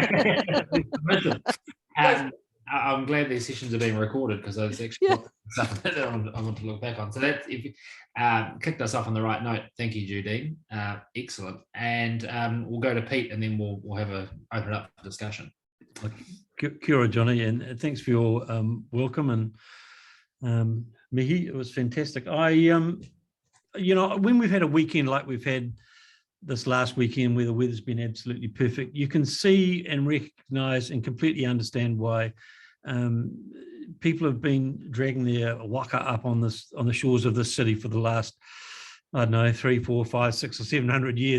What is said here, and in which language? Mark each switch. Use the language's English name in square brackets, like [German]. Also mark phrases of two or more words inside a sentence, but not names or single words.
[English] I'm glad these sessions are being recorded because I was actually something that I want to look back on. So that kicked us off on the right note. Thank you, Judene. Excellent. And we'll go to Pete, and then we'll have open it up for discussion. [Māori] Kia ora, Johny, [English] and thanks for your welcome. And Mihi, it was fantastic. You know, when we've had a weekend like we've had this last weekend where the weather's been absolutely perfect, you can see and recognise and completely understand why people have been dragging their waka up on the shores of this city for the last, I don't know, 300, 400, 500, 600 or 700 years.